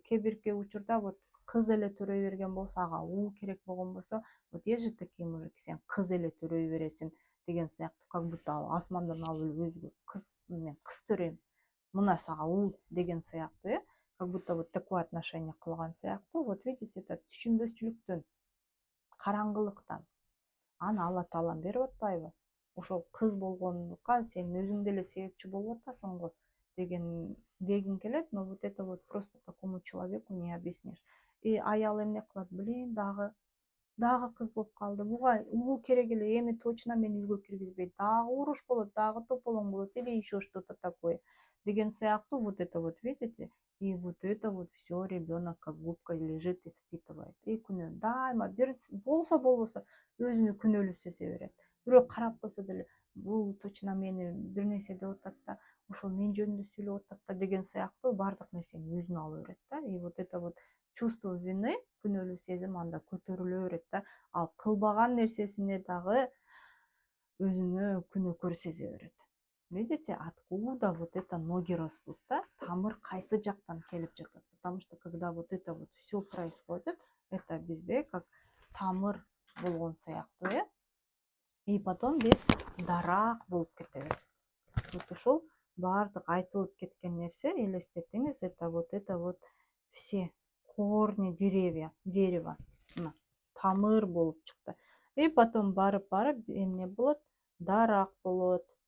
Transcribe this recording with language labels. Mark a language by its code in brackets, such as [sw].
[ky] Кээ бирки учурда вот кыз эле төрөй берген болсо, ага уул керек болгон болсо, [ru] вот есть же такие мужики, [ky] сен кыз эле төрөй бересиң деген сыяктуу, как будто ал асмандан алып өзгө кыз, мен кыз төрөйм, мына сага уул деген сыяктуу, [ru] как будто вот такое отношение [ky] кылган сыяктуу. [ru] Вот видите, это [ky] түшүнбөчүлүктөн, караңгылыктан. Аны Алла Таалам берип атпайбы? Ошол кыз болгондукка сен өзүң деле себепчи болуп атасың го дегим келет, [ru] но вот это вот просто такому человеку не объяснишь. [ky] И аял эмне кылат? Блин, дагы кыз болуп калды, буга уул керек эле, эми точно мени үйгө киргизбейт, дагы уруш болот, дагы тополоң болот [ru] или еще что-то такое [ky] деген сыяктуу. [ru] Вот это вот, видите? И вот это вот все ребенок как губка лежит и впитывает. [ky] И күнөө дайыма бир болсо өзүнү күнөөлүү сезе берет. Бирөө карап койсо деле, бул точно мени бир нерсе деп атат да, ошол мен жөнүндө сүйлөп атат да деген сыяктуу баардык нерсени өзүнө ала берет да. [ru] И вот это вот чувство вины, [ky] күнөөлүү сезим анда көтөрүлө берет да. Ал кылбаган нерсесине дагы өзүнө күнөөкөр сезе берет. [ru] Видите, откуда вот это ноги растут, да? [ky] Тамыр кайсы жактан келип жатат? [ru] Потому что когда вот это вот все происходит, это бизде как тамыр [ky] болгон сыяктуу, [ru] и потом [ky] биз дарак болуп кетебиз. Вот ушул баардык айтылып кеткен нерсе, элестетиңиз, [ru] это вот все корни дерева, [ky] мына тамыр болуп чыкты. И потом барып эмне болот? Дарак болот.